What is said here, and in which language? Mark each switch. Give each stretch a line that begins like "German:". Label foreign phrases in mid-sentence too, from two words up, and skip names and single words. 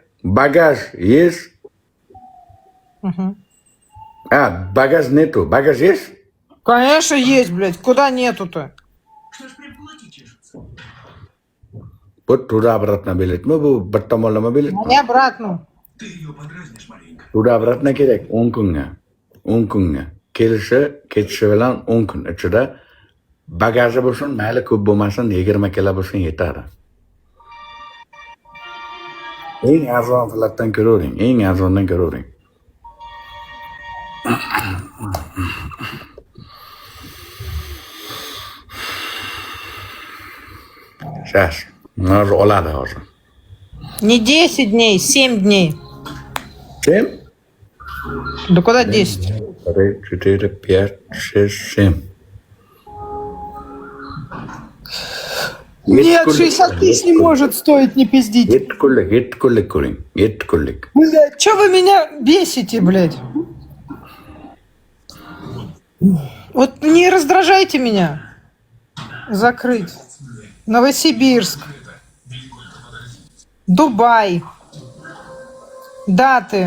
Russian: Багаж есть? Багаж нету. Багаж есть? Конечно, есть, блядь. Куда нету-то? Вот туда-обратно билет. Мы бы баттамолама билет. Не обратно. Tуда-обратно
Uzbek: керек. 10 kunga. 10 kunga. Ketishi bilan 10 kun ichida bagaji bo'lsin, mayli ko'p bo'lmasin, 20 kilo bo'lsin yetadi. Eng arzon flatdan ko'ravering. Eng arzondan ko'ravering.
Russian: Сейчас.
Uzbek: Hozir oladi hozir.
Russian: Не 10 дней, 7 дней. 7? Да куда 10? 3, 4, 5, 6, 7. Нет, 60 тысяч не может стоить, не пиздить.
Uzbek: 7 kunlik ko'ring. 7 kunlik.
Russian: Блядь, что вы меня бесите, блядь? Вот не раздражайте меня. Закрыть. Новосибирск. Дубай. Даты.